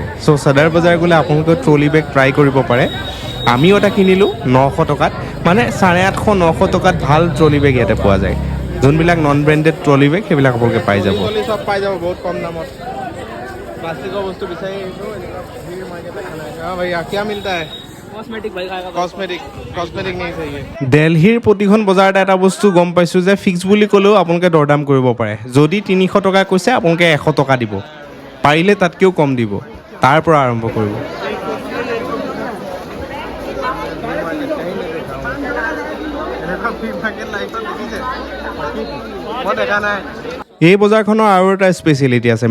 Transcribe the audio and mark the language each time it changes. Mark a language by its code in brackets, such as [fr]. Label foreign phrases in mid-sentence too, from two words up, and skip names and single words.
[as] চ' সদৰ বজাৰ গ'লে আপোনালোকে [en] trolley bag try [as] কৰিব পাৰে। আমিও এটা কিনিলোঁ 900 টকাত, মানে 850-900 টকাত ভাল [en] trolley bag [as] ইয়াতে পোৱা যায়। যোনবিলাক [en] non branded trolley bag [as] সেইবিলাক আপোনালোকে পাই যাব। চব পাই যাব বহুত কম দামত। প্লাষ্টিকৰ বস্তু বিচাৰি আহিছোঁ, [hi] क्या मिलता है? कॉस्मेटिक नहीं चाहिए। [as] দিল্লীৰ প্ৰতিখন বজাৰতে এটা বস্তু গম পাইছোঁ যে ফিক্স বুলি ক'লেও আপোনালোকে দৰদাম কৰিব পাৰে। যদি 300 টকা কৈছে আপোনালোকে 100 টকা দিব, পাৰিলে তাতকৈও কম দিব, তাৰ পৰা আৰম্ভ কৰিব। এই বজাৰখনৰ আৰু এটা স্পেচিয়েলিটি আছে।